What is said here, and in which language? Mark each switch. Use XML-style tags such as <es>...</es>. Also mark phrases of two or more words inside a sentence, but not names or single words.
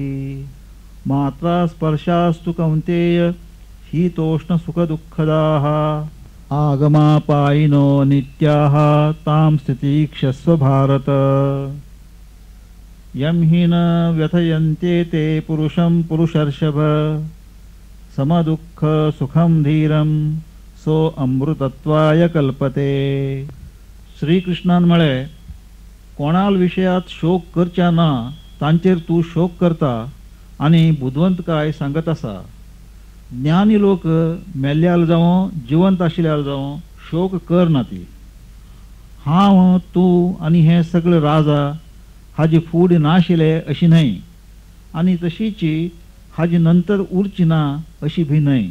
<sa>मात्रा स्पर्शास्तु कौन्तेय शीतोष्णसुखदुःखदाः आगमापायिनो नित्याः तां स्थितिक्षस्व भारत. यं हि न व्यथयन्ते ते पुरुषं पुरुषर्षभ समदुःख सुखं धीरं सो अमृतत्वाय कल्पते.</sa> <kok>श्रीकृष्णान म्हळे कोणाल विशयात शोक करच्या ना तांचेर तूं शोक करता आनी बुधवंत काय सांगत आसा. ज्ञानी लोक मेल्ल्याल जावं जिवंत आशिल्ल्याल जावं शोक करना ती. हांव तूं आनी हे सगळे राजा हाजी फूड नाशिले अशी न्हय आनी तशीची हाजी नंतर उरची ना अशी भी न्हय.</kok>